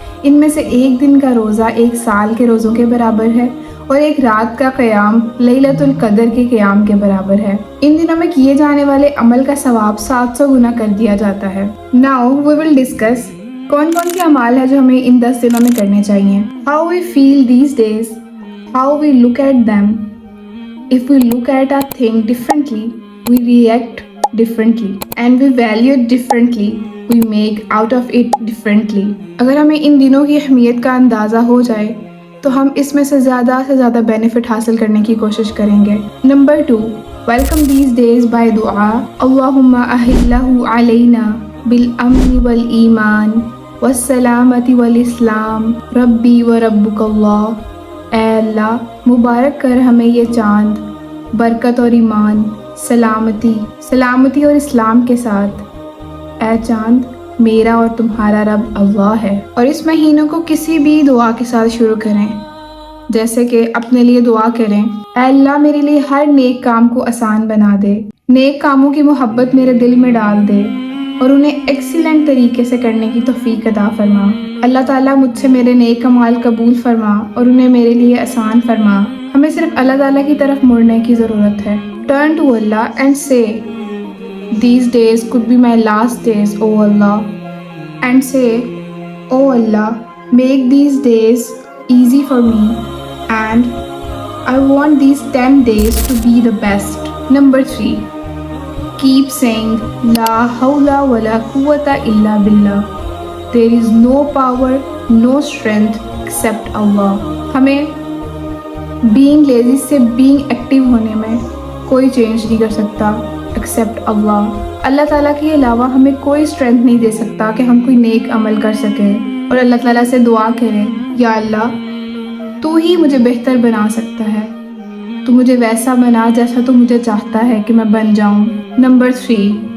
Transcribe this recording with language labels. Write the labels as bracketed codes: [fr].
[ur] ان میں سے ایک دن کا روزہ 1 سال کے روزوں کے برابر ہے اور ایک رات کا قیام لیلۃ القدر کے قیام کے برابر ہے۔ ان دنوں میں کیے جانے والے عمل کا ثواب 700 گنا کر دیا جاتا ہے۔ [en] Now we will discuss [ur] کون کون سے اعمال ہیں جو ہمیں ان 10 دنوں میں کرنے چاہیے۔ [en] How we feel these days, how we look at them. If we look at a thing differently, we react differently and we value it differently. We make out of it differently. [ur] اگر ہمیں ان دنوں کی اہمیت کا اندازہ ہو جائے تو ہم اس میں سے زیادہ بینیفٹ حاصل کرنے کی کوشش کریں گے۔ Number 2، [en] welcome these days by [ur] دعا۔ [ar] اللہم اہلہ علینا بالامن والایمان والسلامت والاسلام ربی و ربک اللہ۔ [ur] اے اللہ، مبارک کر ہمیں یہ چاند برکت اور ایمان، سلامتی اور اسلام کے ساتھ۔ اے چاند، میرا اور تمہارا رب اللہ ہے۔ اور اس مہینوں کو کسی بھی دعا کے ساتھ شروع کریں، جیسے کہ اپنے لیے دعا کریں، اے اللہ میرے لیے ہر نیک کام کو آسان بنا دے، نیک کاموں کی محبت میرے دل میں ڈال دے اور انہیں ایکسیلنٹ طریقے سے کرنے کی توفیق عطا فرما۔ اللہ تعالیٰ مجھ سے میرے نیک اعمال قبول فرما اور انہیں میرے لیے آسان فرما۔ ہمیں صرف اللہ تعالیٰ کی طرف مڑنے کی ضرورت ہے۔ [en] Turn to Allah and say, these days could be my last days, O Allah. And say, O Allah, make these days easy for me and I want these 10 days to be the best. Number 3, keep saying [ar] La hawla wa la quwwata illa billah. [en] There is no power, no strength except Allah. [ur] ہمیں [en] being lazy [ur] سے [en] being active [ur] ہونے میں کوئی change نہیں کر سکتا accept اللہ۔ اللہ تعالیٰ کے علاوہ ہمیں کوئی اسٹرینتھ نہیں دے سکتا کہ ہم کوئی نیک عمل کر سکیں اور اللہ تعالیٰ سے دعا کریں، یا اللہ تو ہی مجھے بہتر بنا سکتا ہے، تو مجھے ویسا بنا جیسا تو مجھے چاہتا ہے کہ میں بن جاؤں۔ نمبر 3،